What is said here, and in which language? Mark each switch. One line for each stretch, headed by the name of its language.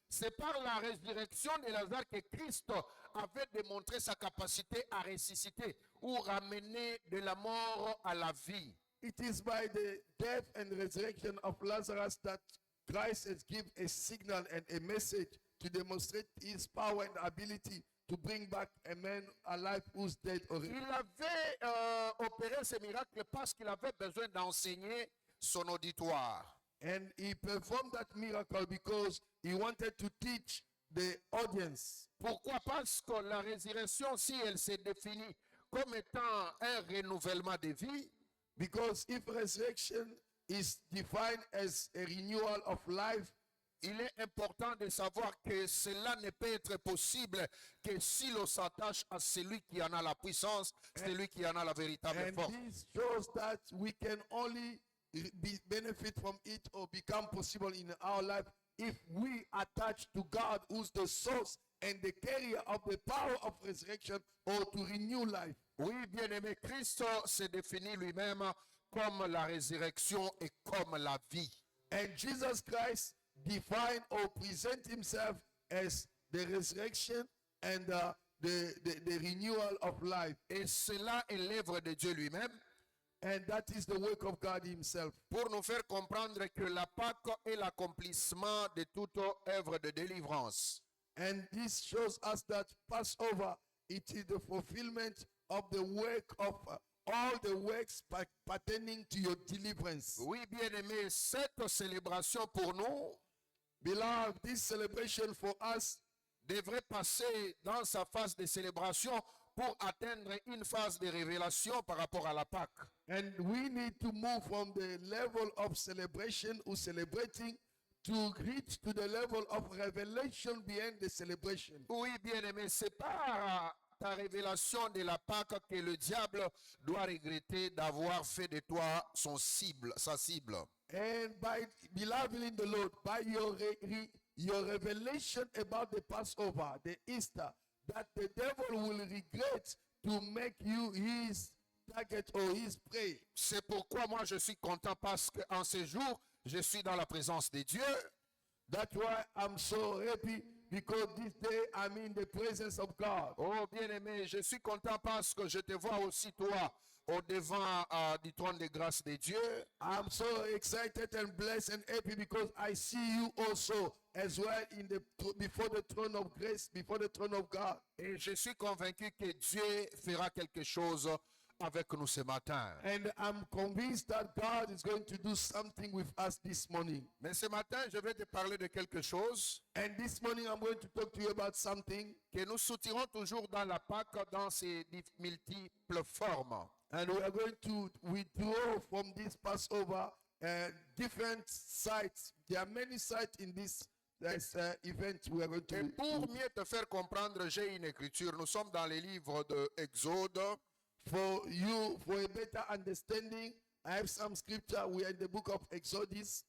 French: C'est par la résurrection de Lazare que Christ avait démontré sa capacité à ressusciter ou ramener de la mort à la vie.
English: It is by the death and resurrection of Lazarus that Christ has given a signal and a message to demonstrate his power and ability to bring back a man alive who's dead already.
French: Il avait opéré ce miracle parce qu'il avait besoin d'enseigner son auditoire.
English: And he performed that miracle because he wanted to teach the audience.
French: Pourquoi? Parce que la résurrection, si elle se définit comme étant un renouvellement de vie,
English: Because if resurrection is defined as a renewal of life,
French: il est important de savoir que cela ne peut être possible que si l'on s'attache à celui qui en a la puissance, celui qui en a la véritable
English: and
French: force.
English: this shows that we can only benefit from it or become possible in our life if we attach to God, who's the source and the carrier of the power of resurrection, or to renew life.
French: Oui, bien-aimé, Christ se définit lui-même comme la résurrection et comme la vie.
English: And Jesus Christ defined or present himself as the resurrection and the renewal of life.
French: Et cela est l'œuvre de Dieu lui-même
English: And that is the work of God himself.
French: pour nous faire comprendre que la Pâque est l'accomplissement de toute œuvre de délivrance.
English: And this shows us that Passover, it is the fulfillment of the work of all the works pertaining to your deliverance.
French: Oui, bien-aimé, cette célébration pour nous
English: Beloved, this celebration for us
French: devrait passer dans sa phase de célébration pour atteindre une phase de révélation par rapport à la Pâque.
English: and we need to move from the level of celebration or celebrating to reach to the level of revelation behind the celebration.
French: Oui, bien-aimé, c'est par ta révélation de la Pâque que le diable doit regretter d'avoir fait de toi son cible, sa cible.
English: And by beloved in the Lord, by your revelation about the Passover, the Easter, that the devil will regret to make you his target or his prey.
French: C'est pourquoi moi je suis content parce qu'en ces jours, je suis dans la présence de Dieu.
English: That's why I'm so happy, because this day I'm in the presence of God.
French: Oh bien-aimé, je suis content parce que je te vois aussi toi au devant du trône de grâce de Dieu.
English: I'm so excited and blessed and happy because I see you also as well in the before the throne of grace, before the throne of God.
French: Et je suis convaincu que Dieu fera quelque chose avec nous ce matin.
English: And I'm convinced that God is going to do something with us this morning.
French: Mais ce matin, je vais te parler de quelque chose
English: And this morning I'm going to talk to you about something.
French: que nous soutirons toujours dans la Pâque dans ses multiples formes.
English: And we are going to withdraw from this Passover different sites. There are many sites in this event we are going
French: Et
English: to.
French: pour mieux te faire comprendre, j'ai une écriture. Nous sommes dans les livres de Exode.
English: For you, for a better understanding, I have some scripture. We are in the book of Exodus.